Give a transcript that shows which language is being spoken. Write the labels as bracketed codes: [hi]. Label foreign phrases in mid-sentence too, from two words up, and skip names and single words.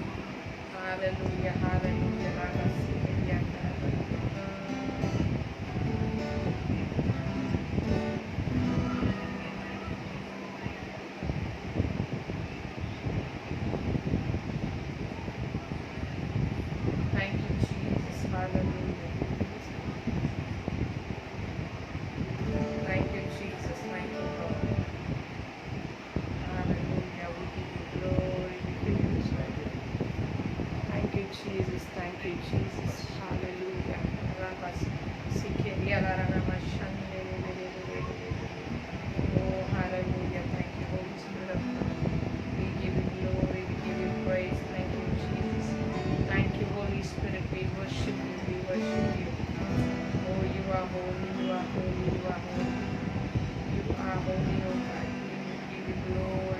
[en] Hallelujah. Hallelujah. Thank you, Jesus. Hallelujah. Thank you, Jesus. Thank you, Lord. Hallelujah. We give you glory. We give you glory. Thank you, Jesus. Thank you, Jesus. Hallelujah. Rabas- Sikeria la la la ma shande le le le le le le le. Oh, hallelujah. Thank you, Holy Spirit of God. We give you glory. We give you praise. Thank you, Jesus. Thank you, Holy Spirit. We worship you. We worship you. Oh, you are holy. You are holy. You are holy. You are holy, oh God. We give you glory.